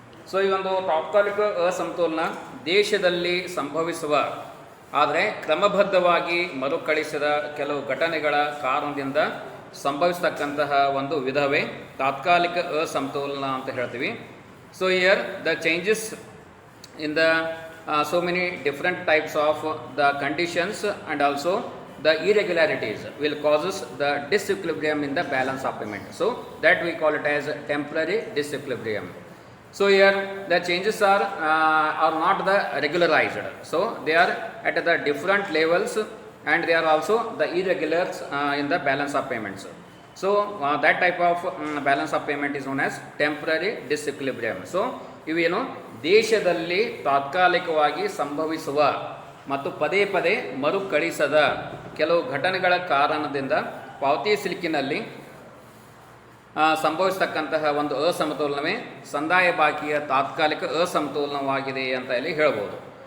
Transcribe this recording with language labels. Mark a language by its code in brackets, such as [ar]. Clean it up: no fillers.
[kn] So ಈ ಒಂದು ತಾತ್ಕಾಲಿಕ ಅಸಮತೋಲನ ದೇಶದಲ್ಲಿ ಸಂಭವಿಸುವ ಆದರೆ ಕ್ರಮಬದ್ಧವಾಗಿ ಮರುಕಳಿಸಿದ ಕೆಲವು ಘಟನೆಗಳ ಕಾರಣದಿಂದ ಸಂಭವಿಸ್ತಕ್ಕಂತಹ ಒಂದು ವಿಧವೇ ತಾತ್ಕಾಲಿಕ ಅಸಮತೋಲನ ಅಂತ ಹೇಳ್ತೀವಿ. [en] So here the changes in the so many different types of the conditions and also the irregularities will causes the disequilibrium in the balance of payment. So that we call it as temporary disequilibrium. So here the changes are not the regularized. So they are at the different levels and they are also the irregulars in the balance of payments. So that type of balance of payment is known as temporary disequilibrium. [kn] So ಇವೇನು ದೇಶದಲ್ಲಿ ತಾತ್ಕಾಲಿಕವಾಗಿ ಸಂಭವಿಸುವ ಮತ್ತು ಪದೇ ಪದೇ ಮರುಕಳಿಸದ ಕೆಲವು ಘಟನೆಗಳ ಕಾರಣದಿಂದ ಪಾವತಿ ಸಿಲುಕಿನಲ್ಲಿ ಸಂಭವಿಸ್ತಕ್ಕಂತಹ ಒಂದು ಅಸಮತೋಲನವೇ ಸಂದಾಯ ಬಾಕಿಯ ತಾತ್ಕಾಲಿಕ ಅಸಮತೋಲನವಾಗಿದೆ ಅಂತ ಇಲ್ಲಿ ಹೇಳ್ಬೋದು.